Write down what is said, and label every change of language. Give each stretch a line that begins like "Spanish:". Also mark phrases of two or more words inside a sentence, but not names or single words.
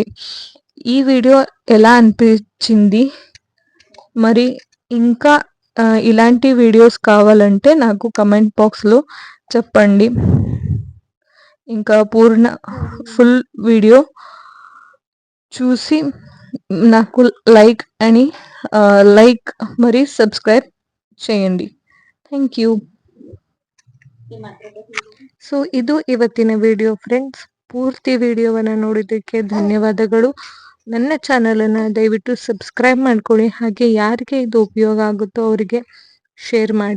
Telugu: ఈ వీడియో ఎలా అనిపించింది, మరి ఇంకా ఇలాంటి వీడియోస్ కావాలంటే నాకు
English: comment boxలో
Telugu: చెప్పండి. ఇంకా ఫుల్ వీడియో చూసి నాకు లైక్ మరి సబ్స్క్రైబ్ చేయండి.
English: thank you.
Kannada: ಸೊ ಇದು ಇವತ್ತಿನ ವಿಡಿಯೋ ಫ್ರೆಂಡ್ಸ್. ಪೂರ್ತಿ ವಿಡಿಯೋವನ್ನು ನೋಡಿದ್ದಕ್ಕೆ ಧನ್ಯವಾದಗಳು. ನನ್ನ ಚಾನಲನ್ನು ದಯವಿಟ್ಟು ಸಬ್ಸ್ಕ್ರೈಬ್ ಮಾಡ್ಕೊಳ್ಳಿ. ಹಾಗೆ ಯಾರಿಗೆ ಇದು ಉಪಯೋಗ ಆಗುತ್ತೋ ಅವರಿಗೆ ಶೇರ್ ಮಾಡಿ.